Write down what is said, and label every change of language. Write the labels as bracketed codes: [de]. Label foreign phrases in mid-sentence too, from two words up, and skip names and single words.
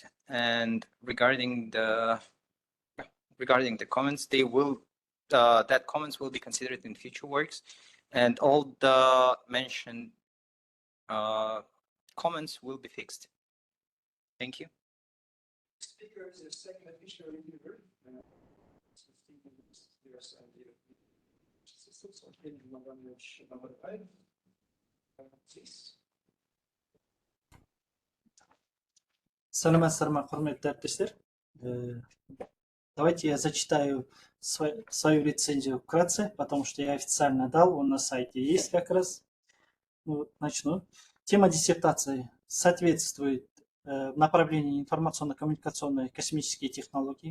[en] And regarding the comments, they will that comments will be considered in future works, and all the mentioned comments will be fixed. Thank you. Speaker is the second official reviewer. Number 5. Please. [kk] Саламатсыздар ма, құрметті әріптестер. [ru] Давайте я зачитаю свою рецензию вкратце, потому что я официально дал, он на сайте есть как раз. Ну, начну. Тема диссертации соответствует направлению информационно-коммуникационные космические технологии.